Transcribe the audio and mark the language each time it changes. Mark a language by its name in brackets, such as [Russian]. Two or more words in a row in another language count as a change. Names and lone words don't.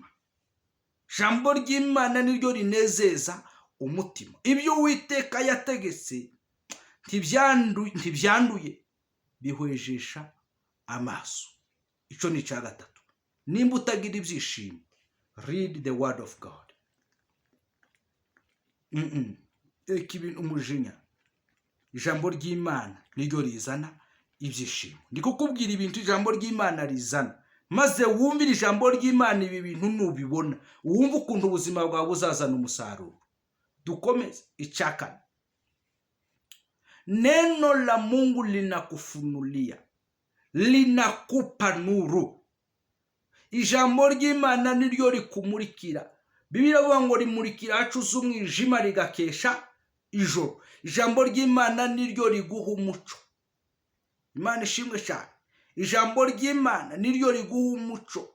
[Kinyarwanda] Ijambo ry'Imana niryo rinezeza umutima. Ibyo Uwiteka yategetse ntibyanduye, bihwejesha amaso. Ico ni cya gatatu. Nimba utagira ibyishimo, [English] read the word of God. [Kinyarwanda] reka ibintu umujinya. Ijambo ry'Imana niryo rizana ibyishimo. Ndi kukubwira ibintu ijambo ry'Imana rizana, maze wumvire ijambo ry'Imana. Ibi bintu nubibona wumva ukuntu ubuzima bwawe buzazana umusaruro. Dukomeze. Icyakane, [Swahili] neno la Mungu linakufunulia, linakupa nuru. [Kinyarwanda] Ijambo ry'Imana niryo rikumurikira. Bibiliya ivuga ngo rimurikira ahacuze umwijima rigakesha ijoro. Ijambo ry'Imana niryo riguha umuco. Imana ishimwe cyane. Ijambo ry'Imana niryo riguha umuco.